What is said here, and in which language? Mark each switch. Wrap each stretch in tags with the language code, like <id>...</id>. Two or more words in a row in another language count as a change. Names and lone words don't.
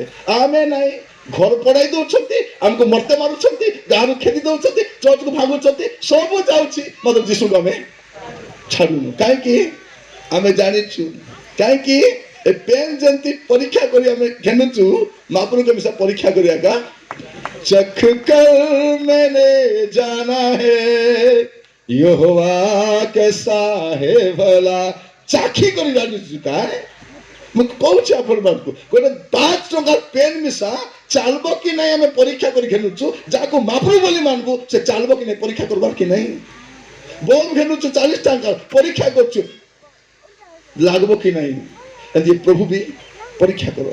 <or>ଆମେ ନାହିଁ, ଘର ପଡ଼ାଇ ଦଉଛନ୍ତି, ଆମକୁ ମର୍ତ୍ତେ ମାରୁଛନ୍ତି, ଗାଁରୁ ଖେଦି ଦଉଛନ୍ତି, ଚର୍ଚ୍ଚକୁ ଭାଙ୍ଗୁଛନ୍ତି, ସବୁ ଯାଉଛି, ମାତ୍ର ଯୀଶୁକୁ ଆମେ ଛାଡୁନୁ। କାହିଁକି? ଆମେ ଜାଣିଛୁ। କାହିଁକି? ଏ ପେନ୍ ଯେମିତି ପରୀକ୍ଷା କରି ଆମେ ଘେନୁଛୁ, ମହାପ୍ରଭୁଙ୍କ ମିଶା ପରୀକ୍ଷା କରିବା।</or> <hi>चख कर मैंने जाना है यहोवा कैसा है भला।</hi> <or>ଚାଖି କରି ଜାଣୁଛୁ କା ମୁଁ କହୁଛି ଆପଣମାନଙ୍କୁ, ଗୋଟେ 5 ଟଙ୍କାର ପେନ୍ ମିଶା ଚାଲବ କି ନାହିଁ ଆମେ ପରୀକ୍ଷା କରି ଘେନୁଛୁ। ଯାହାକୁ ମହାପ୍ରଭୁ ବୋଲି ମାନବୁ ସେ ଚାଲବ କି ନାହିଁ ପରୀକ୍ଷା କରବାର କି ନାହିଁ। ବଲ୍ବ ଘେନୁଛୁ 40 ଟଙ୍କା, ପରୀକ୍ଷା କରୁଛୁ ଲାଗବ କି ନାହିଁ। ଏମିତି ପ୍ରଭୁ ବି ପରୀକ୍ଷା କର।</or>